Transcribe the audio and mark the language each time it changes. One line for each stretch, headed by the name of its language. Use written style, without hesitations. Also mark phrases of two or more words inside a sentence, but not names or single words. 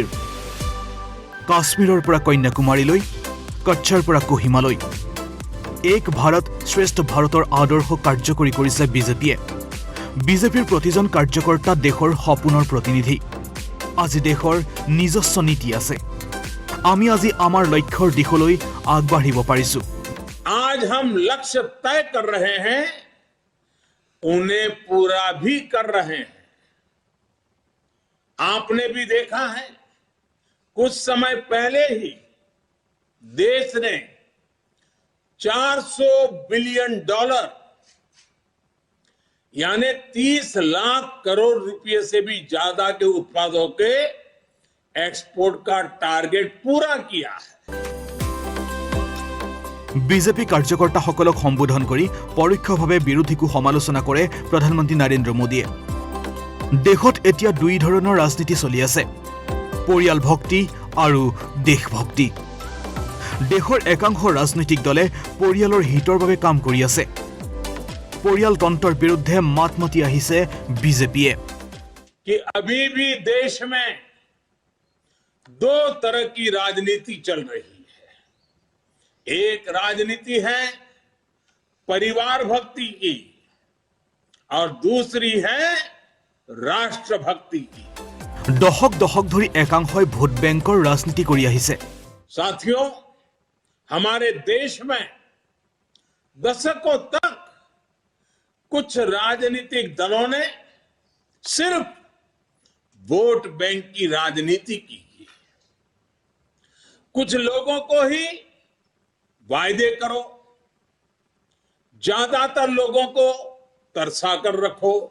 Assamese: কাশ্মীৰৰ পৰা কন্যাকুমাৰীলৈ, কচ্ছৰ পৰা কোহিমালৈ এক ভাৰত শ্ৰেষ্ঠ ভাৰতৰ আদৰ্শ কাৰ্যকৰী কৰিছে বিজেপিয়ে। বিজেপিৰ প্ৰতিজন কাৰ্যকৰ্তা দেশৰ সপোনৰ প্ৰতিনিধি। আজি দেশৰ নিজস্ব নীতি আছে। আমি আজি আমাৰ লক্ষ্যৰ দিশলৈ আগবাঢ়িব পাৰিছো।
Hindi: आज हम लक्ष्य तय कर रहे हैं, उन्हें पूरा भी कर रहे हैं। आपने भी देखा है, कुछ समय पहले ही देश ने $400 बिलियन यानी 30 लाख करोड़ रुपए से भी ज्यादा के उत्पादों के एक्सपोर्ट का टारगेट पूरा किया है।
Assamese: বিজেপি কাৰ্যকৰ্তাসকলক সম্বোধন কৰি পৰোক্ষভাৱে বিৰোধীকো সমালোচনা কৰে প্ৰধানমন্ত্ৰী নৰেন্দ্ৰ মোদীয়ে। দেশত এতিয়া দুই ধৰণৰ ৰাজনীতি চলি আছে, পৰিয়াল ভক্তি আৰু দেশভক্তি। দেশৰ একাংশ ৰাজনৈতিক দলে পৰিয়ালৰ হিতৰ বাবে কাম কৰি আছে। পৰিয়ালতন্ত্ৰৰ বিৰুদ্ধে মাত মাতি আহিছে বিজেপিয়ে।
Hindi: कि अभी भी देश में दो तरह की राजनीति चल रही है। एक राजनीति है परिवार भक्ति की और दूसरी है राष्ट्र भक्ति की।
Assamese: দশক দশক ধৰি একাংশই ভোট বেংকৰ ৰাজনীতি কৰি আহিছে।
Hindi: साथियों, हमारे देश में दशकों तक कुछ राजनीतिक दलों ने सिर्फ वोट बैंक की राजनीति की। कुछ लोगों को ही वायदे करो, ज्यादातर लोगों को तरसा कर रखो।